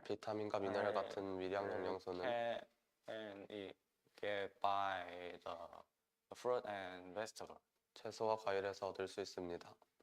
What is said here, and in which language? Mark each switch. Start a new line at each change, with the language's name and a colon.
Korean: 비타민과 미네랄 같은 미량 영양소는
English: can get by the fruit and vegetable.
Korean: 채소와 과일에서 얻을 수 있습니다.